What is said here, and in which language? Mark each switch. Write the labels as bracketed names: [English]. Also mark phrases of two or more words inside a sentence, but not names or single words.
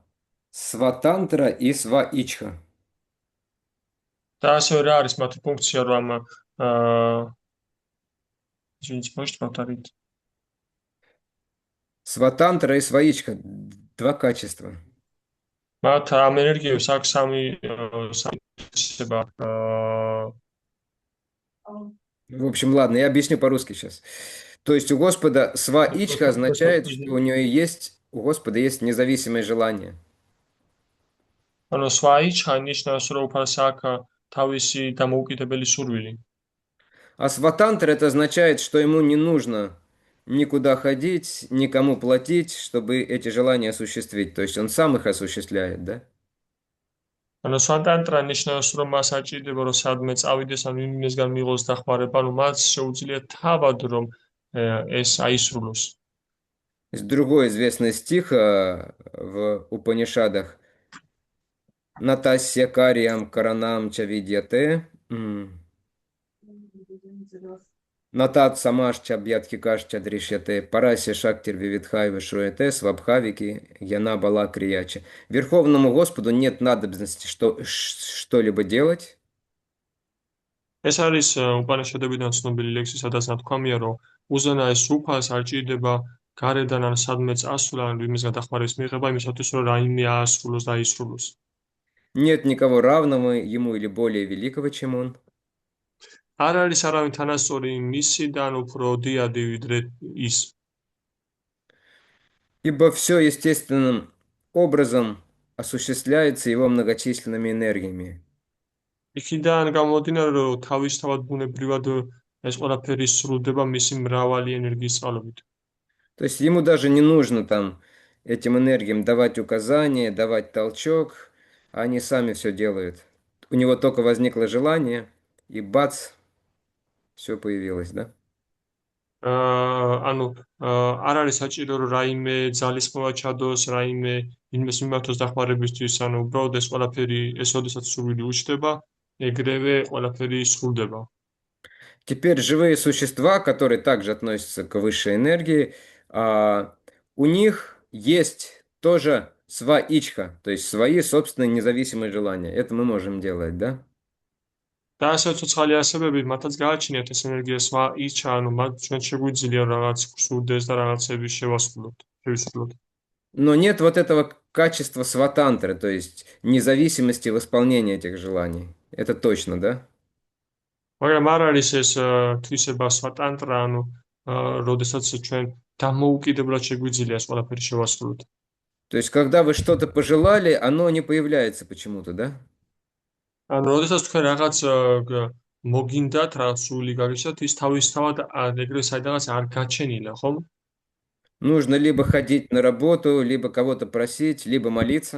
[Russian] Сватантра и сваичха. [Georgian] და ასევე რა არის მათი ფუნქცია, რომ [Russian] извините, можете повторить? Сватантра и сваичха. Два качества. [Georgian] მათ ამ ენერგიებს აქვს სამი [Russian] В общем, ладно, я объясню по-русски сейчас. То есть у Господа сваичха означает, что у Господа есть независимое желание. [Georgian] ანუ სვაიჩხა ნიშნავს, რომ უფალს აქვს თავისი დამოუკიდებელი სურვილი. [Russian] А сватантра это означает, что ему не нужно никуда ходить, никому платить, чтобы эти желания осуществить. То есть он сам их осуществляет, да? [Georgian] ანუ სვატანტრა ნიშნავს, რომ მას აჭირდება, რომ სადმე წავიდეს, ან ვინმესგან მიიღოს დახმარება, ანუ მას შეუძლია თავად, რომ ეს აისრულოს. [Russian] Есть другой известный стих в Упанишадах. [Sanskrit] न तस्य कार्यं करणं च विद्यते. न तत्समश्चाभ्यधिकश्च दृश्यते. परास्य शक्तिर्विविधैव श्रूयते स्वाभाविकी ज्ञान बल क्रिया च. [Russian] Верховному Господу нет надобности что-либо делать. [Georgian] ეს არის უპანიშადებიდან ცნობილი ლექსი, სადაც ნათქვამია, რომ უზენაეს უფალს არ ჭირდება გარედან ან სადმე წასვლა, ან ვინმესგან დახმარების მიღება, იმისათვის, რომ რაიმე აასრულოს და აისრულოს. [Russian] Нет никого равного ему или более великого, чем он. [Georgian] არ არის არავინ თანასწორი მისიდან უფრო დიადი ვიდრე ის. [Russian] Ибо все естественным образом осуществляется его многочисленными энергиями. [Georgian] იქიდან გამომდინარე, რომ თავისთავად ბუნებრივად ეს ყველაფერი სრულდება მისი მრავალი ენერგიის წყალობით. [Russian] То есть ему даже не нужно там этим энергиям давать указания, давать толчок, они сами все делают. У него только возникло желание, и бац, все появилось, да? [Georgian] ანუ არ არის საჭირო რომ რაიმე ძალისხმევა ჩადოს, რაიმე ვინმეს მიმართოს დახმარებისთვის, ანუ უბრალოდ ეს ყველაფერი ეს ოდესაც სურვილი უჩნდება, ეგრევე ყველაფერი სრულდება. [Russian] Теперь живые существа, которые также относятся к высшей энергии, у них есть тоже сваичха, то есть свои собственные независимые желания. Это мы можем делать, да? [Georgian] და ასევე ცოცხალი არსებები მათაც გააჩნიათ ეს ენერგია სვაიჩა, ანუ მათ ჩვენ შეგვიძლია რაღაც გსურდეს და რაღაცები შევისრულოთ. [Russian] Но нет вот этого качества сватантры, то есть независимости в исполнении этих желаний. Это точно, да? [Georgian] მაგრამ არ არის ეს თვისება სვატანტრა, ანუ როდესაც ჩვენ დამოუკიდებლად შეგვიძლია ეს ყველაფერი შევასრულოთ. [Russian] То есть когда вы что-то пожелали, оно не появляется почему-то, да? [Georgian] ანუ როდესაც თქვენ რაღაც მოგინდათ, რაღაც სული გაგიჩნდათ, ის თავისთავად ეგრევე საიდანაც არ გაჩენილა, ხომ? [Russian] Нужно либо ходить на работу, либо кого-то просить, либо молиться.